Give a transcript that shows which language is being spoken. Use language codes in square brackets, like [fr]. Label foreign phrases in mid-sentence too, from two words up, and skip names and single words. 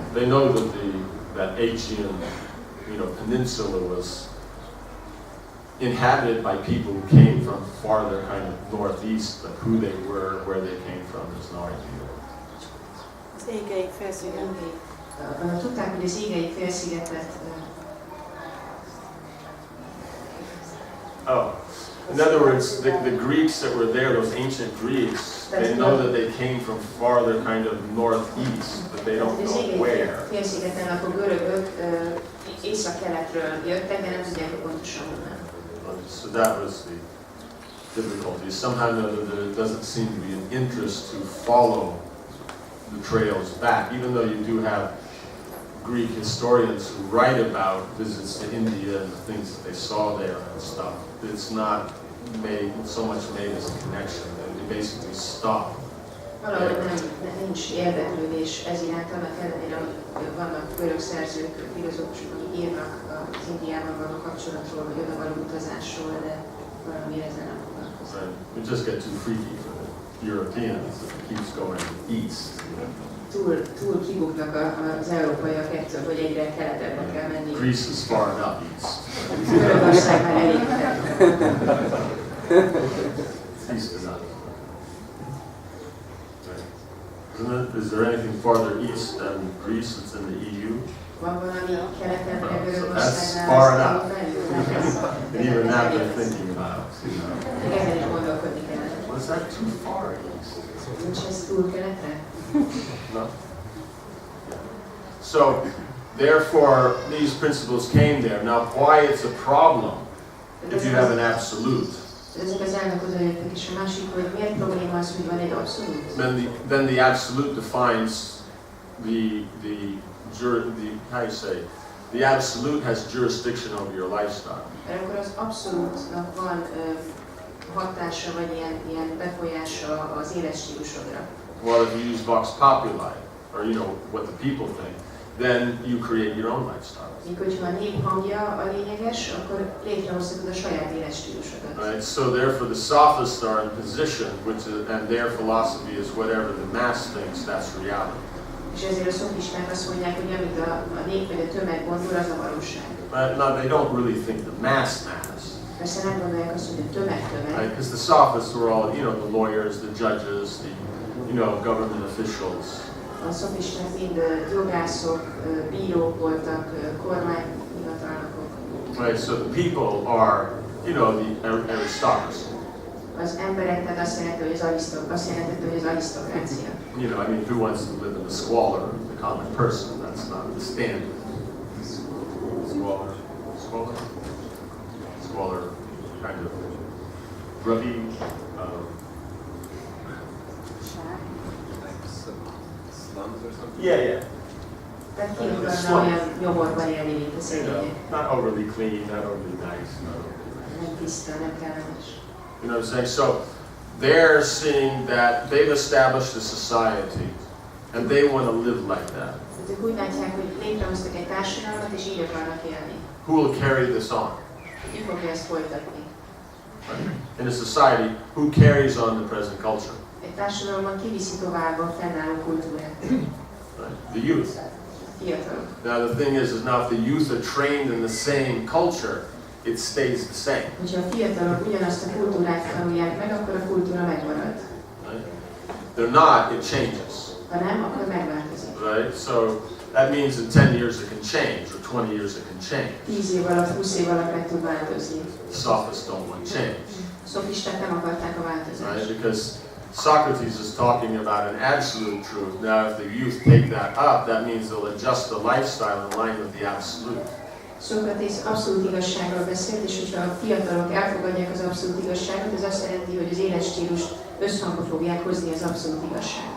[en] They know that that Aegean, you know, peninsula was inhabited by people who came from farther kind of northeast, but who they were, where they came from, there's no idea. [hu] Az égei félsziget. Tudták, hogy az égei félszigetet [en] In other words, the Greeks that were there, those ancient Greeks, they know that they came from farther kind of northeast, but they don't know where. [hu] Félszigeten lakó görögök észak-keletről jöttek, de nem tudják, hogy pontosan honnan. [en] So that was the difficulty. Somehow or other, there doesn't seem to be an interest to follow the trails back, even though you do have Greek historians who write about visits to India and the things that they saw there and stuff. It's not so much made as a connection. They basically stop. [hu] Valahogy nincs érdeklődés ez iránt, annak ellenére, hogy vannak görög szerzők, filozófusok, akik írnak az Indiában való kapcsolatról, vagy oda való utazásról, de valamire ezzel nem foglalkoznak. [en] Right. We just get too freaky for the Europeans if it keeps going east. [hu] Túl kibuknak az európaiak ettől, hogy egyre keletebbre kell menni. [en] Greece is far enough east. [hu] Görögország már elég fel. [en] East enough. Is there anything farther east than Greece that's in the EU? [hu] Van valami keletebbre [en] That's [hu] Görögországnál? [en] far enough. And even that they're thinking about. [hu] Ezen is gondolkodni kellene. [en] Was that too far east? [hu] Nincs ez túl keletre? [en] No? So, therefore, these principles came there. Now, why it's a problem if you have an absolute? [hu] Ezek az elnöködő jöttek, és a másik, hogy miért probléma az, hogy van egy abszolút? [en] Then the absolute defines how you say, the absolute has jurisdiction over your lifestyle. [hu] Akkor az abszolútnak van hatása, vagy ilyen befolyása az életstílusodra. [en] Well, if you use [la] vox populi, [en] or what the people think, then you create your own lifestyle. [hu] Míg hogyha a nép hangja a lényeges, akkor létrehozhatod a saját életstílusodat. [en] Right. So therefore, the sophists are in position, and their philosophy is whatever the mass thinks, that's reality. [hu] És ezért a szofisták azt mondják, hogy amit a nép vagy a tömeg gondol, az a valóság. [en] Now, they don't really think the mass. [hu] Persze nem gondolják azt, hogy a tömeg. [en] Right? Because the sophists were all, the lawyers, the judges, the, government officials. [hu] A szofisták mind jogászok, bírók voltak, kormányhivatalnokok. [en] Right, so the people are, the aristocracy. [hu] Az emberek, tehát azt jelenti, hogy az arisztokrácia. [en] Who wants to live in the squalor of the common person? That's not the standard. Squalor, kind of grubby. Slums or something? Yeah. [hu] Tehát ki akarna olyan nyomorban élni, mint a szegények. [en] Not overly clean, not overly nice. [hu] Nem tiszta, nem kellemes. [en] You know what I'm saying? So they're seeing that they've established a society and they want to live like that. [hu] Ők úgy látják, hogy létrehoztak egy társadalmat, és így akarnak élni. [en] Who will carry this on? [hu] Ki fogja ezt folytatni? [en] In a society, who carries on the present culture? [hu] Egy társadalomban kiviszi tovább a fennálló kultúrát. [en] Right? The youth. [hu] Fiatalok. [en] Now the thing is now if the youth are trained in the same culture, it stays the same. [hu] Hogyha a fiatalok ugyanazt a kultúrát tanulják meg, akkor a kultúra megmarad. [en] Right? They're not, it changes. [hu] Ha nem, akkor megváltozik. [en] Right? So that means in 10 years it can change, or 20 years it can change. [hu] 10 év alatt, 20 év alatt meg tud változni. [en] Sophists don't want change. [hu] A szofisták nem akarták a változást. [en] Right? Because Socrates is talking about an absolute truth. Now if the youth take that up, that means they'll adjust the lifestyle in line with the absolute. [hu] Szokratész abszolút igazságról beszélt, és hogyha a fiatalok elfogadják az abszolút igazságot, ez azt jelenti, hogy az életstílust összhangba fogják hozni az abszolút igazsággal.